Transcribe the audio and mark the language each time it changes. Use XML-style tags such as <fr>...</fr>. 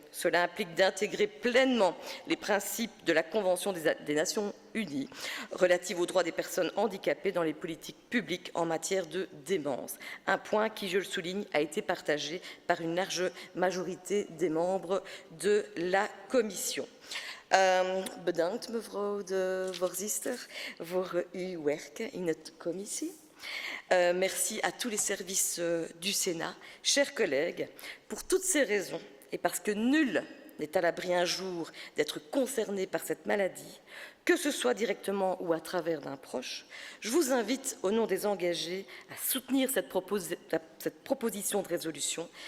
<fr>Cela implique d'intégrer pleinement les principes de la Convention des Nations Unies relative aux droits des personnes handicapées dans les politiques publiques en matière de démence. Un point qui, je le souligne, a été partagé par une large majorité des membres de la Commission.</fr> <nl>Bedankt mevrouw de voorzitter voor uw werk in het commissie.</nl> <fr>Merci à tous les services du Sénat. Chers collègues, pour toutes ces raisons et parce que nul n'est à l'abri un jour d'être concerné par cette maladie, que ce soit directement ou à travers d'un proche, je vous invite, au nom des engagés, à soutenir cette proposition de résolution.</fr>